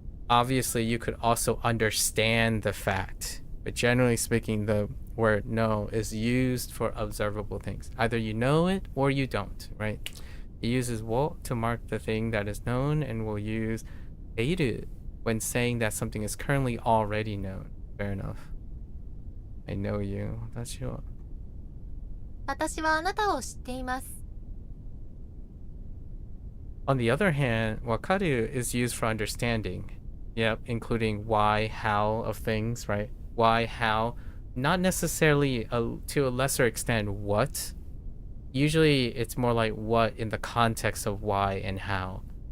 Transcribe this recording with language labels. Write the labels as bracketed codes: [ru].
[en] Obviously, you could also understand the fact, but generally speaking, the word know is used for observable things. Either you know it or you don't, right? It uses wo to mark the thing that is known, and will use eiru when saying that something is currently already known. Fair enough. I know you. That's you. [ja] 私はあなたを知っています。 [en] On the other hand, wakaru is used for understanding. Yep, including why, how of things, right? Why, how. Not necessarily to a lesser extent what. Usually it's more like what in the context of why and how.